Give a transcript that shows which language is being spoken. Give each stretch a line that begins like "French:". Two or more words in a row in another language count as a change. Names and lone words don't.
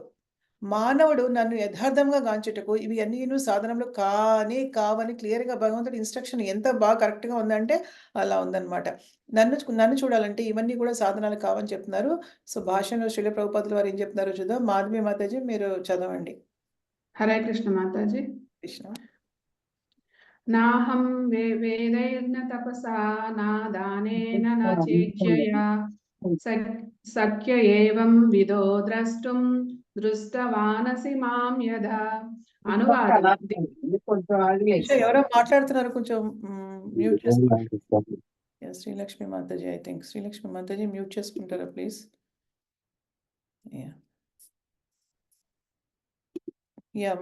Telugu: మానవుడు నన్ను యథార్థంగా గాంచుటకు ఇవి అన్నీను సాధనములు కానే కావని క్లియర్‌గా భగవంతుడి ఇన్‌స్ట్రక్షన్ ఎంత కరెక్ట్‌గా ఉందంటే అలా ఉందన్నమాట. నన్ను చూడాలంటే ఇవన్నీ కూడా సాధనాలు కావని చెప్తున్నారు. సో, భాష్యంలో శ్రీల ప్రభుపాదుల వారు ఏం చెప్తున్నారో చూద్దాం. మాధవి మాతాజీ మీరు చదవండి.
Sanskrit: హరే కృష్ణ
Telugu: మాతాజీ. కృష్ణ.
Sanskrit: నాహం వేदैर्न तपसा न दानेन न चेज्यया शक्य एवं विदो द्रष्टुं दृष्टवानसि मां यथा.
Telugu: అనువాదం. ఎవరో మాట్లాడుతున్నారు కొంచెం మ్యూట్ చేసుకోండి. శ్రీలక్ష్మి మాతాజీ
English: I think.
Telugu: శ్రీలక్ష్మి మాతాజీ మ్యూట్ చేసుకుంటారా ప్లీజ్? యాహ్! యాహ్!